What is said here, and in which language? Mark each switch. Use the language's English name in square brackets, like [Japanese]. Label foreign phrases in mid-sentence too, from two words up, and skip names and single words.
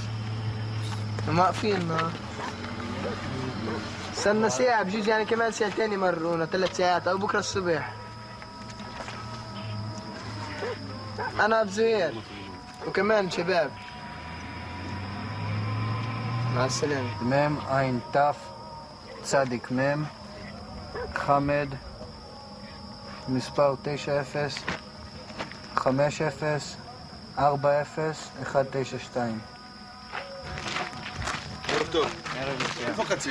[Arabic] هم واقفين استنى ساعة بجوز يعني كمان ساعتين يمرونا 3 ساعات او بكره الصبح. انا ابو زهير وكمان شباب. مع السلامة. ميم عين تاف [Hebrew] צדיק מם חמד מספר 90-50-192. ערב טוב. איפה קצין?